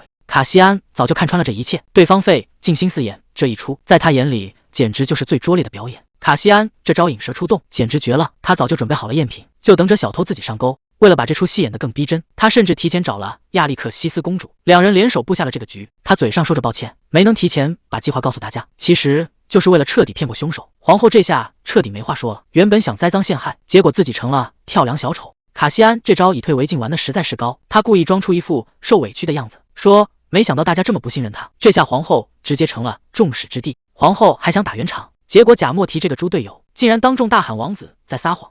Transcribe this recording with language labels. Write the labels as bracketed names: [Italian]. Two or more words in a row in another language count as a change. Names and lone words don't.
[Chinese] 卡西安早就看穿了這一切，對方費盡心思演這一出，在他眼裡簡直就是最拙劣的表演。卡西安這招引蛇出洞簡直絕了，他早就準備好了贗品，就等着小偷自己上鈎。為了把這出戲演得更逼真，他甚至提前找了亞歷克西斯公主，兩人聯手布下了這個局。他嘴上說着抱歉，沒能提前把計劃告訴大家，其實就是為了徹底騙過兇手。皇後這下徹底沒話說了，原本想栽贓陷害，結果自己成了跳梁小丑。卡西安這招以退為進玩的實在是高，他故意裝出一副受委屈的樣子，說沒想到大家這麼不信任他。這下皇後直接成了眾矢之的。皇後還想打圓場，結果賈莫提這個豬隊友竟然當眾大喊王子在撒謊。